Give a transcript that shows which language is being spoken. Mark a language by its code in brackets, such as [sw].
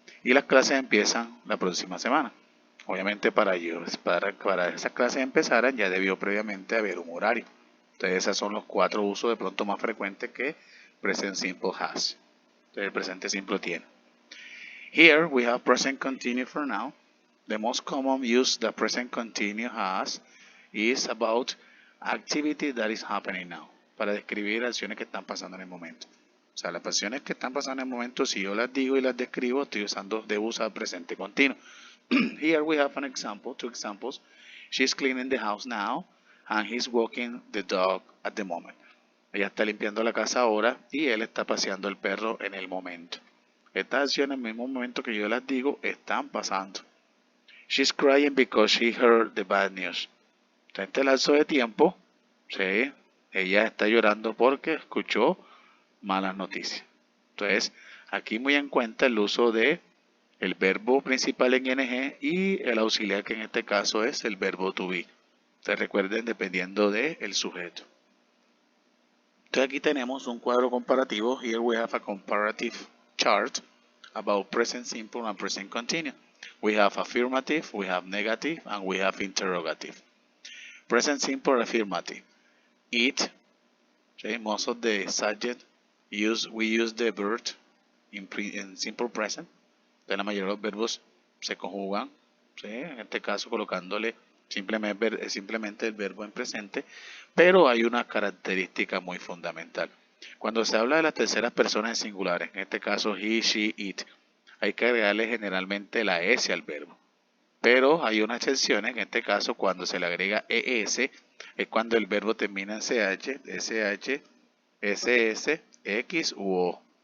[es] Y las clases empiezan la próxima semana. Obviamente para esas clases empezaran ya debió previamente haber un horario. Entonces esos son los cuatro usos de pronto más frecuentes que [en] present simple has. [es] Entonces el presente simple tiene. [en] Here we have present continuous for now. The most common use that present continuous has is about activity that is happening now. [es] Para describir acciones que están pasando en el momento. O sea, las acciones que están pasando en el momento, si yo las digo y las describo, debo usar presente continuo. [en] Here we have two examples. She's cleaning the house now. And he's walking the dog at the moment. [es] Ella está limpiando la casa ahora y él está paseando el perro en el momento. Estas acciones en el mismo momento que yo las digo están pasando. [en] She's crying because she heard the bad news. [es] En este lapso de tiempo, ella está llorando porque escuchó malas noticias. Entonces, aquí muy en cuenta el uso de el verbo principal en ing y el auxiliar que en este caso es el verbo to be. Ustedes recuerden dependiendo del sujeto. Entonces aquí tenemos un cuadro comparativo. [en] Here we have a comparative chart about present simple and present continuous. We have affirmative, we have negative, and we have interrogative. Present simple affirmative. Eat. Most of the subject we use the verb in simple present. [es] Entonces la mayoría de los verbos se conjugan. En este caso colocándole simplemente el verbo en presente, pero hay una característica muy fundamental. Cuando se habla de las terceras personas en singulares, en este caso he, she, it, hay que agregarle generalmente la S al verbo. Pero hay unas excepciones, en este caso cuando se le agrega ES, es cuando el verbo termina en CH, SH, SS, X u O.